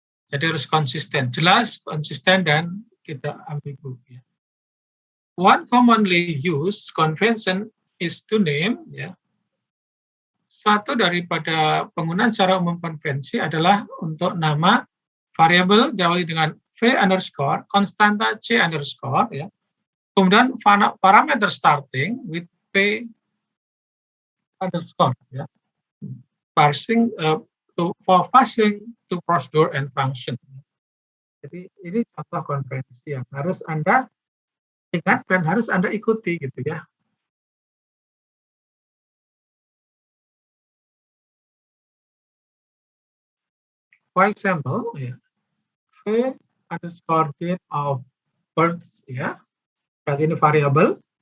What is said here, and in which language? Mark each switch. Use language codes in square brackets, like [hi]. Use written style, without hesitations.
[id] Jadi harus konsisten, jelas, konsisten dan tidak ambigu, ya. [en] One commonly used convention is to name, ya. [id] Satu daripada penggunaan secara umum konvensi adalah untuk nama variabel diawali dengan v underscore, konstanta c underscore, ya. Kemudian [en] parameter starting with p underscore, ya. Parsing for passing to procedure and function. [id] Jadi ini contoh konvensi yang harus Anda ingat dan harus Anda ikuti, gitu ya. [en] For example, ya, v underscore date of birth, ya, [id] berarti ini variabel.